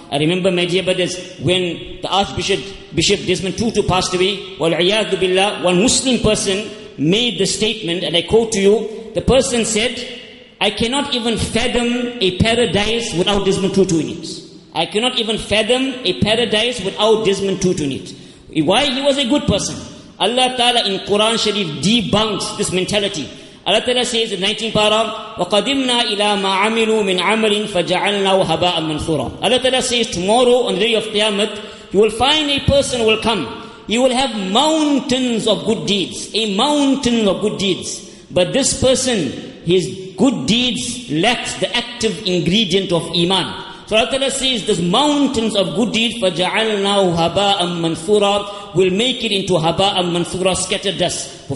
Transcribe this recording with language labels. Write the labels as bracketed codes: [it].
[en] I remember, my dear brothers, when the Bishop Desmond Tutu passed away, wal-iyadu billah, one Muslim person made the statement, and I quote to you, the person said, I cannot even fathom a paradise without Desmond Tutu in it. I cannot even fathom a paradise without Desmond Tutu in it. Why? He was a good person. Allah Ta'ala in Quran Sharif debunks this mentality. [ar] Allah Ta'ala says in 19th para, وَقَدِمْنَا إِلَى مَا عَمِلُوا مِنْ عَمَلٍ فَجَعَلْنَاهُ هَبَاءً مَنْثُورًا. [en] Allah Ta'ala says tomorrow on the day of Qiyamah, you will find a person who will come. He will have mountains of good deeds. A mountain of good deeds. But this person, his good deeds lacks the active ingredient of Iman. So Allah Ta'ala says, this mountains of good deeds, فَجَعَلْنَاهُ هَبَاءً مَنْثُورًا, will make it into haba'an manthura, scattered dust.